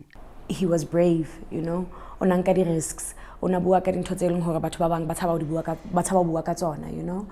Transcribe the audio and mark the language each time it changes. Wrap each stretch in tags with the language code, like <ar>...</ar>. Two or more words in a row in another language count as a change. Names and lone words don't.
<en>He was brave, you know,</en> <st>o nanka di risks, o na bua ka dintho tse leng hore batho ba bang ba tshaba bua ka tsona,</st> <en>you know.</en>